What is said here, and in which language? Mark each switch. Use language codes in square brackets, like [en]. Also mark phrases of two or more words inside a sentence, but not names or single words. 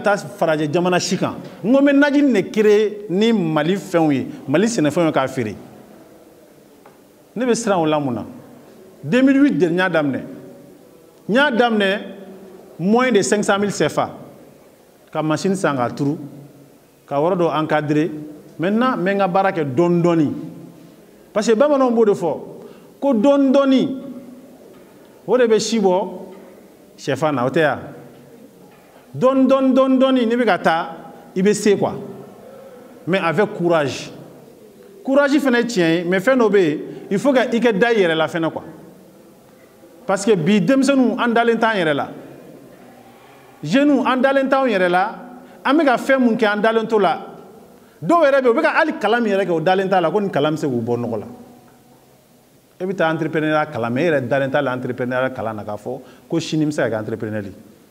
[bm] taa farajɛ jamana si kan n ko n bɛ najini [fr] de créer [bm] ni mali fɛnw ye mali sɛnɛfɛnw ye k'a feere ne bɛ siran o la mun na 2008 de n y'a daminɛ [fr] moins de 500 000 CFA [bm] ka machine san ka turu ka yɔrɔ dɔ [fr] encadrer maintenant [bm] n bɛ n ka baara kɛ dɔɔni dɔɔni [fr] parce que [bm] bamananw b'o de fɔ ko dɔɔni dɔɔni o de bɛ si bɔ sɛfan na o tɛ ya dɔɔni dɔɔni n'i bɛ ka taa i bɛ se [fr] quoi mais avec courage [bm] fana ye tiɲɛ ye mais fɛn dɔ bɛ yen [fr] il faut que [bm] i kɛ da i yɛrɛ la fana [fr] quoi parce que [bm] bi denmisɛnninw an dalen t'an yɛrɛ la jeunes an dalen t'anw yɛrɛ la an bɛ ka fɛn mun kɛ an dalen t'o la dɔw yɛrɛ bɛ yen u bɛ ka hali kalan min yɛrɛ kɛ o dalen t'a la ko nin kalan bɛ se k'u bɔ nɔgɔ la e bɛ taa entrepreneur kalan mais e yɛrɛ dalen t'a la entrepreneur kalan na k'a fɔ ko sini n bɛ se ka kɛ entrepreneur ye